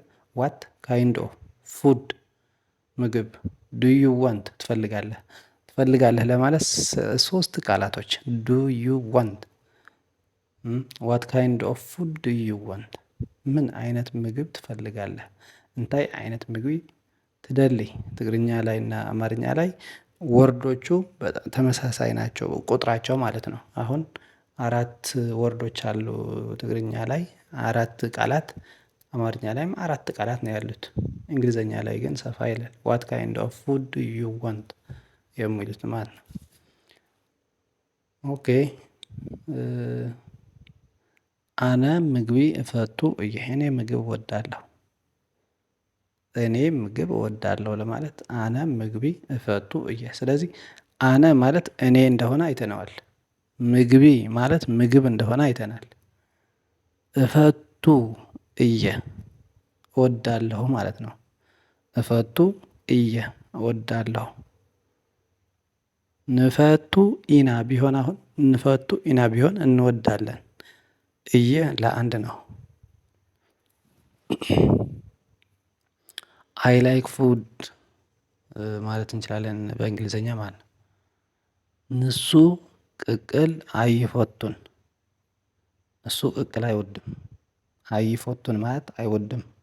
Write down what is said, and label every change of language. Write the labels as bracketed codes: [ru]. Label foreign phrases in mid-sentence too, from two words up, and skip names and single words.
[en] What kind of food ምግብ do you want [am] ትፈልጋለህ። ትፈልጋለህ ለማለት ሶስት ቃላቶች [en] do you want, what kind of food do you want፣ [am] ምን አይነት ምግብ ትፈልጋለህ፣ [ti] እንታይ አይነት ምግቢ ትደሊ። [am] ትግርኛ ላይ እና አማርኛ ላይ ወርዶቹ በጣም ተመሳሳይ ናቸው ቁጥራቸው ማለት ነው። አሁን 4 ወርዶች አሉ ትግርኛ ላይ 4 ቃላት፣ አማርኛ ላይም 4 ቃላት ነው ያሉት። እንግሊዘኛ ላይ ግን ሰፋ ይላል። [en] What kind of food do you want [am] የሚሉት ማለት ነው። ኦኬ [ti] አነ ምግቢ እፈቱ እየ [am] እኔ ምግብ እወዳለሁ። እኔ ምግብ እወዳለሁ ለማለት [ti] አነ ምግቢ እፈቱ እየ። [am] ስለዚህ አነ ማለት እኔ እንደሆነ አይተነዋል። ምግቢ ማለት ምግብ እንደሆነ አይተናል። [ti] እፈቱ እየ [am] እወዳለሁ ማለት ነው። [ti] እፈቱ እየ [am] እወዳለሁ። [ti] ንፈቱ ኢና [am] ቢሆን አሁን [ti] ንፈቱ ኢና [am] ቢሆን እንወዳለን። እየ ለአንድ ነው። [en] I like food [am] ማለት እንችላለን በእንግሊዘኛ ማለት ነው። [ti] ንሱ ቅቅል አይፈቱን፣ [am] እሱ ቅቅል አይወድም። አይፈቱን ማለት አይወድም።